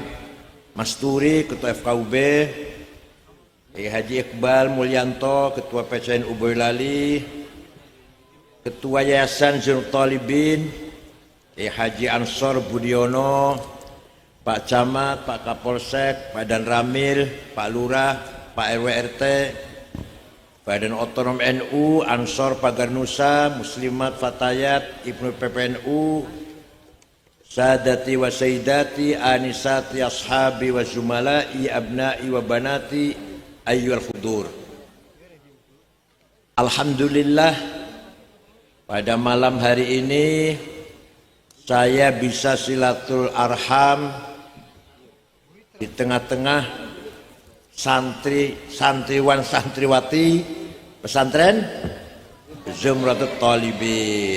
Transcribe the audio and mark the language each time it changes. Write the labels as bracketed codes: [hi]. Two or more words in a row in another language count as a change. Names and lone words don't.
[id] Masturi, Ketua FKUB, Kiai Haji Iqbal Mulyanto, Ketua PCNU Boyolali, Ketua Yayasan Zainul Talibin, Kiai Haji Ansor Budiono, Pak Camat, Pak Kapolsek, Pak Dan Ramil, Pak Lurah, Pak RW RT, Badan Otonom NU, Ansor Pagar Nusa, Muslimat Fatayat, Ibnu PPNU, [ar] سادتي وسيداتي، آنساتي, أصحابي وزملائي، أبنائي وبناتي، أيها الحضور. [id] Alhamdulillah, pada malam hari ini saya bisa [ar] صلة الأرحام [id] di tengah-tengah santriwan santriwati pesantren Zumratut Talibin.